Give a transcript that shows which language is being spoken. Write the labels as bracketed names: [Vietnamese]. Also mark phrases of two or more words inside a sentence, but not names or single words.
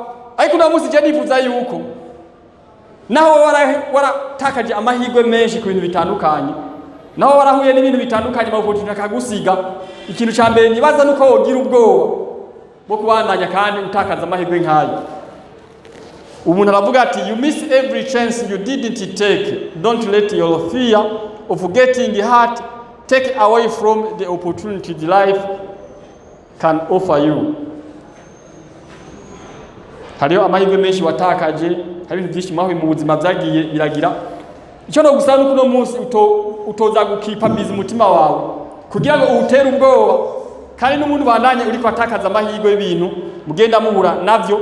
[Rundi] Ariko no musi je nifuza yuko naho waratakaje amahirwe menshi ku bintu bitandukanye, naho warahuye n'ibintu bitandukanye mavuga akagusiga, ikintu ca mbere nibaza nuko wogira ubwoba bwo kubandanya kandi utakaza amahirwe nkayo. Umuntu aravuga ati [English] you miss every chance you didn't take. Don't let your fear of getting hurt take away from the opportunity life can offer you. [Rundi] Hariho amahirwe menshi watakaje, hari ibintu byinshi mwahuye mu buzima byagiye biragira. Icyo no gusana uko no munsi utoza gukipa bizi umutima wawe kugira ngo utere ubwoba kandi n'umuntu bandanye uri kwatakaza amahirwe y'ibintu mugenda muhura navyo.